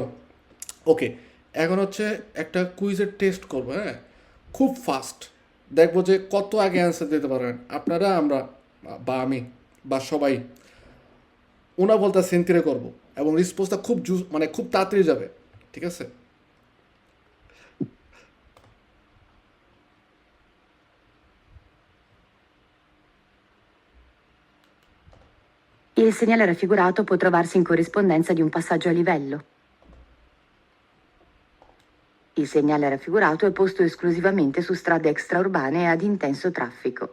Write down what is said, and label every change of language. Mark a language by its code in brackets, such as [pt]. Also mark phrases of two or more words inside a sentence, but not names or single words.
[bn] ওকে, এখন হচ্ছে একটা কুইজের টেস্ট করবো। হ্যাঁ, খুব ফাস্ট দেখবো যে কত আগে অ্যান্সার দিতে পারবেন আপনারা, আমরা বা আমি বা সবাই ওনা বলতে সেন্তিরে করবো এবং রিসপন্সটা খুব মানে খুব তাড়াতাড়ি যাবে। ঠিক আছে, [it] Il segnale raffigurato può trovarsi in corrispondenza di un passaggio a livello. Il segnale raffigurato è posto esclusivamente su strade extraurbane ad intenso traffico.